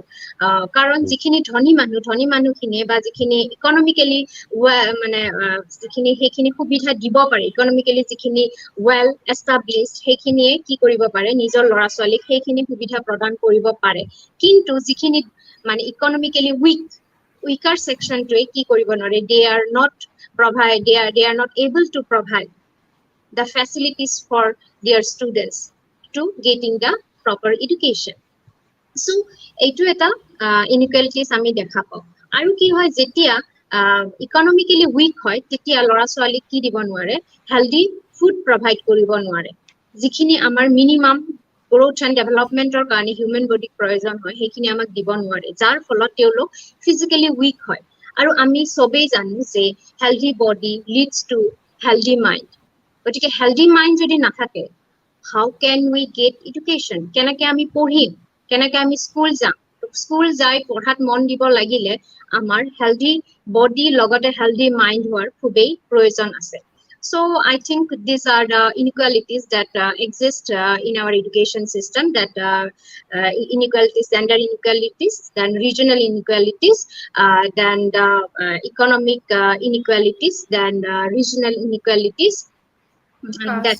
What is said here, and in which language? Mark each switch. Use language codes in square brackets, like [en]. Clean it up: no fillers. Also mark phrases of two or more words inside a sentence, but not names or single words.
[as] কাৰণ যিখিনি ধনী মানুহখিনিয়ে বা যিখিনি ইকনমিকেলি মানে যিখিনি সেইখিনি সুবিধা দিব পাৰে, ইকনমিকেলি যিখিনি [en] well established, [as] সেইখিনিয়ে কি কৰিব পাৰে, নিজৰ ল'ৰা ছোৱালীক সেইখিনি সুবিধা প্ৰদান কৰিব পাৰে। কিন্তু যিখিনি মানে ইকনমিকেলি [en] weaker section [as] to কি কৰিব নোৱাৰে, [en] they are not able to provide the facilities for their students to getting the proper education. [as] সো এইটো এটা ইনইকুৱেলিটিজ আমি দেখা পাওঁ আৰু কি হয় যেতিয়া [en] economically weak [as] হয় তেতিয়া ল'ৰা ছোৱালীক কি দিব নোৱাৰে [en] healthy food provide [as] কৰিব নোৱাৰে যিখিনি আমাৰ [en] minimum growth and development [as] কাৰণে [en] human body [as] প্ৰয়োজন হয় সেইখিনি আমাক দিব নোৱাৰে যাৰ ফলত তেওঁলোক [en] physically weak [as] হয় আৰু আমি চবেই জানো যে [en] healthy body leads to healthy mind [as] গতিকে হেল্ডি মাইণ্ড যদি নাথাকে [en] how can we get education [as] কেনেকে আমি পঢ়িম কেনেকে আমি স্কুল যাই পঢ়াত মন দিব লাগিলে আমাৰ হেল্ডি বডি লগতে হেল্ডি মাইণ্ড হোৱাৰ খুবেই প্ৰয়োজন আছে [en] so I think these are the inequalities that exist in our education system that inequalities gender inequalities then regional inequalities then economic inequalities then regional inequalities and that's